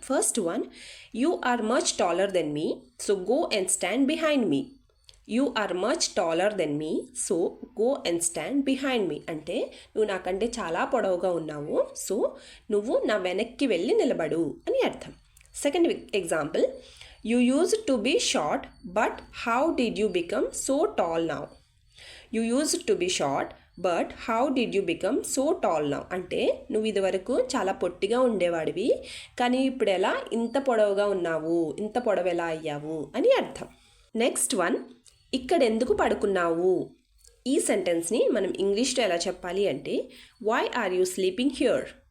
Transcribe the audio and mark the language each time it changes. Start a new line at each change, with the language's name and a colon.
English: First one, you are much taller than me, so go and stand behind me. You are much taller than me, so go and stand behind me
Telugu: అంటే నువ్వు నాకంటే చాలా పొడవుగా ఉన్నావు, so నువ్వు నా వెనక్కి వెళ్ళి నిలబడు అని అర్థం.
English: Second example, you used to be short, but how did you become so tall now? You used to be short, but how did you become so tall now?
Telugu: అంటే నువ్వు ఇదివరకు చాలా పొట్టిగా ఉండేవాడివి, కానీ ఇప్పుడు ఎలా ఇంత పొడవుగా ఉన్నావు, ఇంత పొడవు ఎలా అయ్యావు అని అర్థం. నెక్స్ట్ వన్, ఇక్కడ ఎందుకు పడుకున్నావు. ఈ సెంటెన్స్ని మనం ఇంగ్లీష్లో ఎలా చెప్పాలి అంటే,
English: Why are you sleeping here.